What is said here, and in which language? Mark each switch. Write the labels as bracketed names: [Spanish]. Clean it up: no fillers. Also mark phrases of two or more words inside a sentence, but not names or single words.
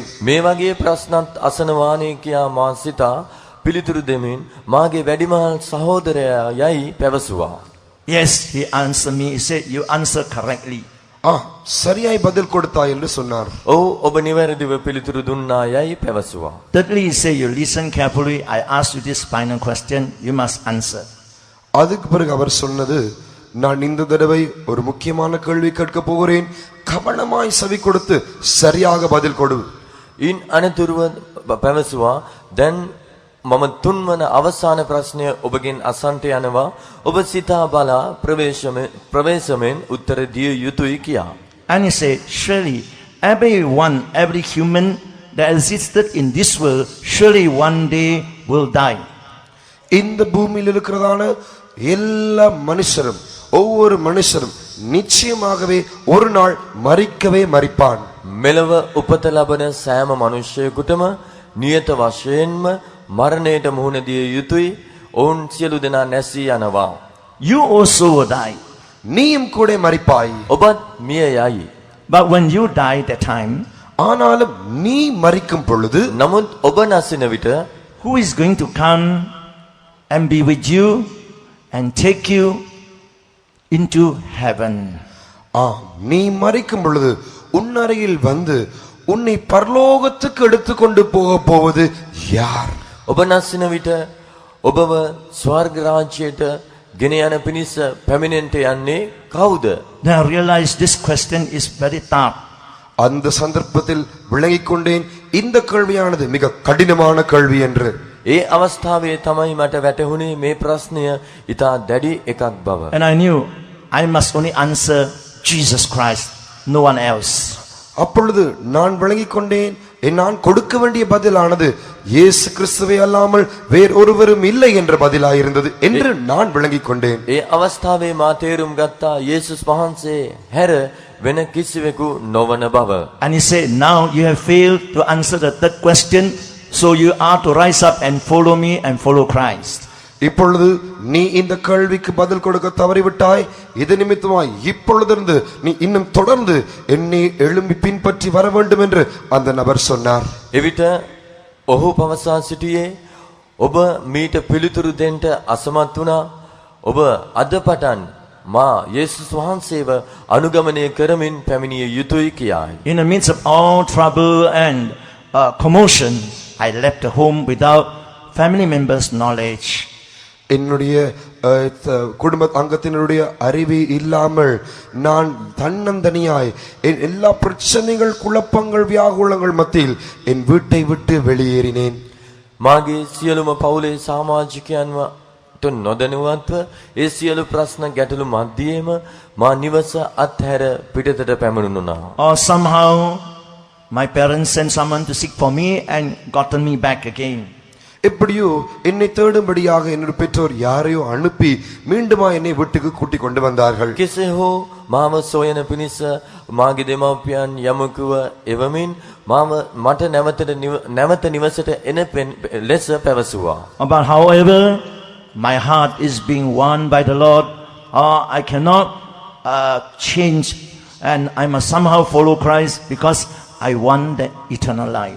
[Sinhala] මේ වගේ ප්‍රශ්නත් අසනවානේ කියා මා සිතා පිළිතුරු දෙමින් මාගේ වැඩිමහල් සහෝදරයා යයි පැවසුවා. [English] Yes, he answered me. He said, you answer correctly. [Tamil] சரியாய் பதில் கொடுத்தாய் என்று சொன்னார். [Sinhala] ඔව් ඔබ නිවැරදිව පිළිතුරු දුන්නා යයි පැවසුවා. [English] Thirdly, he said, you listen carefully. I asked you this final question. You must answer. [Tamil] அதுக்கு பிறகு அவர் சொன்னது, நான் இந்த தடவை ஒரு முக்கியமான கேள்வி கேட்க போகிறேன், கவனமாய் செவி கொடுத்து சரியாக பதில் கொடு. [Sinhala] ඉන් අනතුරුව පැවසුවා දැන් මම තුන්වන අවසාන ප්‍රශ්නය ඔබගෙන් අසන්ට යනවා. ඔබ සිතා බලා ප්‍රවේශමෙන් උත්තර දිය යුතුයි කියා. [English] And he said, surely every human that existed in this world, surely one day will die. [Tamil] இந்த பூமியில் இருக்கிறதான எல்லா மனுஷரும், ஒவ்வொரு மனுஷரும் நிச்சயமாகவே ஒரு நாள் மரிக்கவே மரிப்பான். [Sinhala] මෙලව උපත ලබන සෑම මනුෂ්‍යයෙකුටම නියත වශයෙන්ම මරණයට මුහුණ දිය යුතුයි. ඔවුන් සියලු දෙනා නැසී යනවා. [English] You also will die. [Tamil] நீயும் கூட மரிப்பாய். [Sinhala] ඔබත් මිය යයි. [English] But when you die that time, [Tamil] ஆனாலும் நீ மரிக்கும் பொழுது, [Sinhala] නමුත් ඔබ නැසින විට [English] who is going to come and be with you and take you into heaven? [Tamil] நீ மரிக்கும் பொழுது உன்னருகில் வந்து உன்னை பரலோகத்துக்கு எடுத்துக்கொண்டு போவது யார்? [Sinhala] ඔබ නැසින විට ඔබව ස්වර්ග රාජ්‍යයට ගෙන යන පිණිස පැමිණෙන්නට යන්නේ කවුද? [English] Then I realized this question is very tough. [Tamil] அந்த சந்தர்ப்பத்தில் விளங்கிக் கொண்டேன், இந்த கேள்வியானது மிக கடினமான கேள்வி என்று. [Sinhala] ඒ අවස්ථාවේ තමයි මට වැටහුණේ මේ ප්‍රශ්නය ඉතා දැඩි එකක් බව. [English] And I knew I must only answer Jesus Christ, no one else. [Tamil] அப்பொழுது நான் விளங்கிக் கொண்டேன், நான் கொடுக்க வேண்டிய பதிலானது இயேசு கிறிஸ்துவை அல்லாமல் வேறொருவரும் இல்லை என்ற பதிலாயிருந்தது என்று நான் விளங்கிக் கொண்டேன். [Sinhala] ඒ අවස්ථාවේ මා තේරුම් ගත්තා යේසුස් වහන්සේ හැර වෙන කිසිවෙකු නොවන බව. [English] And he said, now you have failed to answer the third question, so you are to rise up and follow me and follow Christ. [Tamil] இப்பொழுது நீ இந்த கேள்விக்கு பதில் கொடுக்க தவறிவிட்டாய். இது நிமித்தமாய் இப்பொழுதிருந்து நீ இன்னும் தொடர்ந்து என்னை எழும்பி பின்பற்றி வர வேண்டும் என்று அந்த நபர் சொன்னார். [Sinhala] එවිට ඔහු පවසා සිටියේ ඔබ මීට පිළිතුරු දෙන්න අසමත් වුණා. ඔබ අද පටන් මා යේසුස් වහන්සේව අනුගමනය කරමින් පැමිණිය යුතුයි කියායි. [English] In the midst of all trouble and commotion, I left the home without family members' knowledge. [Tamil] என்னுடைய குடும்ப அங்கத்தினருடைய அறிவு இல்லாமல் நான் தன்னந்தனியாய் என் எல்லா பிரச்சனைகள் குழப்பங்கள் வியாகுலங்கள் மத்தியில் என் வீட்டை விட்டு வெளியேறினேன். [Sinhala] මාගේ සියලුම පවුලේ සමාජිකයන්ව නොදැනුවත්ව ඒ සියලු ප්‍රශ්න ගැටලු මැදියේම මා නිවස අත්හැර පිටතට පැමිණුණා. [English] Or somehow my parents sent someone to seek for me and gotten me back again. [Tamil] எப்படியோ என்னை தேடும்படியாக என்னுடைய பெற்றோர் யாரையோ அனுப்பி மீண்டுமா என்னை வீட்டுக்கு கூட்டிக் கொண்டு வந்தார்கள். [Sinhala] කෙසේ හෝ මාව සොයන පිණිස මාගේ දෙමව්පියන් යමකුව එවමින් මට නැවත නිවසට එන ලෙස පැවසුවා. [English] But however, my heart is being won by the Lord. I cannot change and I must somehow follow Christ because I want the eternal life.